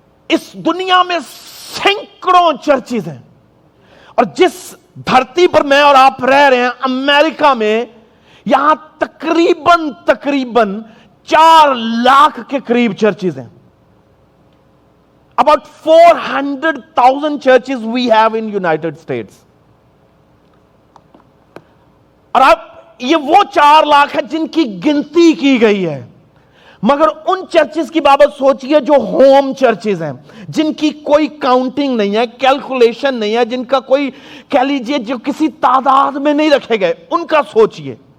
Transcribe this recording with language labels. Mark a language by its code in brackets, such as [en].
[ur] اس دنیا میں سینکڑوں چرچز ہیں, اور جس دھرتی پر میں اور آپ رہ رہے ہیں امریکہ میں, یہاں تقریباً 4 لاکھ کے قریب چرچز ہیں. [en] About 400,000 churches we have in United States. [ur] اور اب یہ وہ 4 لاکھ ہے جن کی گنتی کی گئی ہے, مگر ان چرچز کی بابت سوچئے جو ہوم چرچز ہیں, جن کی کوئی کاؤنٹنگ نہیں ہے, کیلکولیشن نہیں ہے, جن کا کوئی کہہ لیجئے جو کسی تعداد میں نہیں رکھے گئے, ان کا سوچئے.